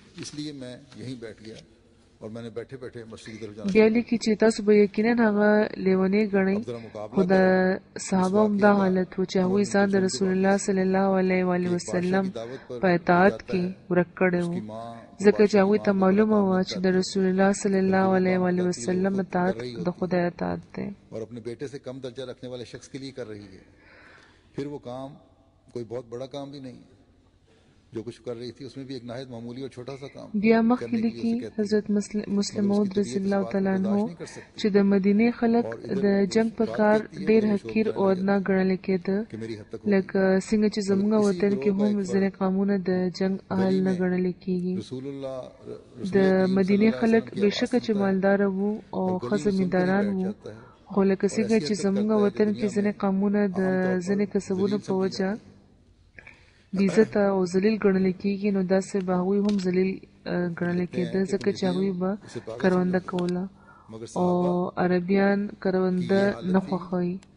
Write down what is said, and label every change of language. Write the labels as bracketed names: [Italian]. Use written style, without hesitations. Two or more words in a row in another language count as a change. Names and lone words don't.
[Pashto] بیا لیکي چې تاسو به یقینا هغه لیونی ګڼئ، خو د صحابه هم دا حالت و چې هغوی ځان د رسول الله [Arabic] صلی الله علیه وسلم [Pashto] په اطاعت کې ورک کړی و، ځکه چې هغوی ته معلومه وه چې د رسول الله [Arabic] صلی الله علیه وسلم [Pashto] اطاعت د خدای اطاعت دی. [Urdu] کوئی بہت بڑا کام بھی نہیں جو کچھ کر رہی تھی اس میں بھی ایک نہایت معمولی اور چھوٹا سا کام. [Pashto] بیا مخکې لیکي حضرت مسلم موعود [Arabic] رضی الله تعالی عنہ [Pashto] چې د مدینې خلک د جنگ په کار ډېر حقیر او ادنا ګڼل کېده، لکه څنګه چې زموږ وطن کې هم ځینې قومونه د جنگ اهل نه ګڼل کېږي. د مدینې خلک بېشکه چې مالدار وو او ښه زمینداران وو، خو لکه څنګه چې زموږ وطن کې ځینې قومونه د ځینې کسبونو په وجه بې عزته او ذلیل ګڼل کېږي، نو داسې به هغوی هم ذلیل ګڼل کېده، ځکه چې هغوی به کرونده کوله او عربیان کرونده نه خوښوي.